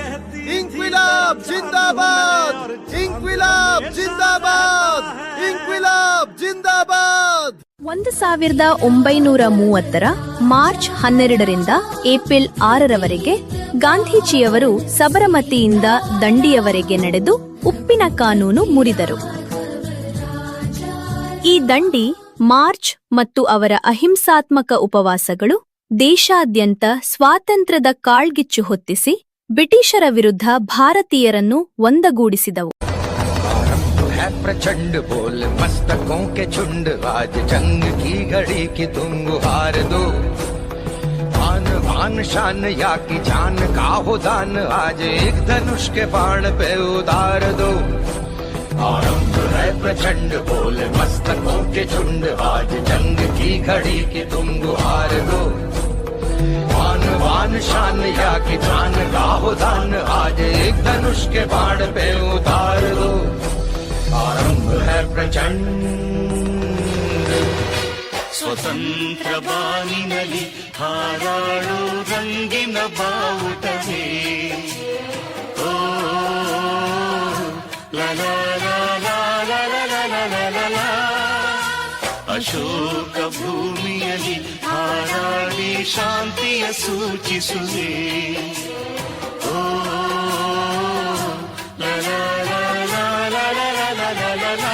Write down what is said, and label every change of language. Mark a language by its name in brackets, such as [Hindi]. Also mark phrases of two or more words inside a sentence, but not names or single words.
[Hindi] इंक्विलाब जिंदाबाद! इंक्विलाब जिंदाबाद! इंक्विलाब जिंदाबाद! [Kannada] 1930ರ ಮಾರ್ಚ್ 12ರಿಂದ ಏಪ್ರಿಲ್ 6ರವರೆಗೆ ಗಾಂಧೀಜಿಯವರು ಸಬರಮತಿಯಿಂದ ದಂಡಿಯವರೆಗೆ ನಡೆದು ಉಪ್ಪಿನ ಕಾನೂನು ಮುರಿದರು. ಈ ದಂಡಿ ಮಾರ್ಚ್ ಮತ್ತು ಅವರ ಅಹಿಂಸಾತ್ಮಕ ಉಪವಾಸಗಳು ದೇಶಾದ್ಯಂತ ಸ್ವಾತಂತ್ರ್ಯದ ಕಾಳ್ಗಿಚ್ಚು ಹೊತ್ತಿಸಿ ಬ್ರಿಟಿಷರ ವಿರುದ್ಧ ಭಾರತೀಯರನ್ನು ಒಂದಗೂಡಿಸಿದವು. [Hindi] प्रचंड बोल मस्तकों के झुंड, आज जंग की घड़ी की तुम हार दो. आन बान शान या की जान का हो दान, आज एक धनुष के बाण पे उतार दो. आरंभ है प्रचंड बोल मस्तकों के झुंड, आज जंग की घड़ी की तुम हार दो. आन बान शान या की जान का हो दान, आज एक धनुष के बाण पे उतार दो. आरंभ है प्रचंड. [Kannada] ಸ್ವತಂತ್ರ ಬಾನಿನಲ್ಲಿ ಹಾರಾಡೋ ರಂಗಿನ ಬಾವುಟವೇ, ಓ ಲಲಾ ಅಶೋಕ ಭೂಮಿಯಲ್ಲಿ ಹಾರಾಡಿ ಶಾಂತಿಯ ಸೂಚಿಸುವೆ, ಓ ಲಲಲಲಲಾ.